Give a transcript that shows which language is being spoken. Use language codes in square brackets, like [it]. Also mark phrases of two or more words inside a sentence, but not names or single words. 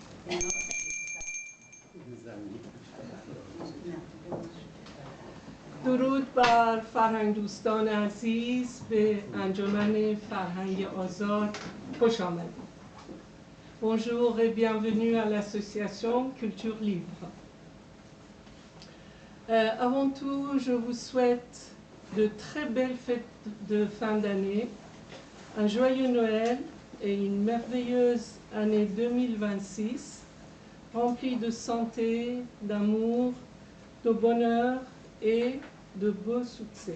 [fa] درود بر فرهنگ دوستان عزیز به انجمن فرهنگ آزاد خوش آمدید. [fr] Bonjour et bienvenue à l'association Culture Libre. Avant tout, je vous souhaite de très belles fêtes de fin d'année, un joyeux Noël et une merveilleuse année 2026, remplie de santé, d'amour, de bonheur et de beaux succès.